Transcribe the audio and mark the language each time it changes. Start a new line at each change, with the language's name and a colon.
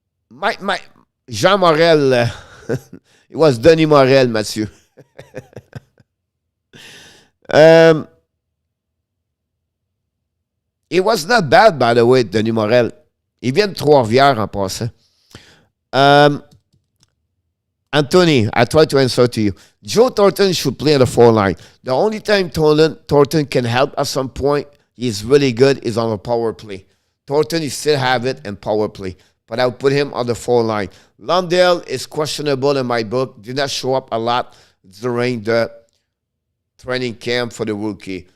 English: My Jean Morel. It was Denis Morel, Mathieu. It was not bad, by the way, Denis Morel.
French: Il vient de Trois-Rivières en passant.
English: Anthony, I tried to answer to you. Joe Thornton should play on the 4 line. The only time Thornton can help at some point, he's really good, is on the power play. Thornton, you still have it in power play. But I would put him on the 4 line. Lundell is questionable in my book. Did not show up a lot during the training camp for the rookie.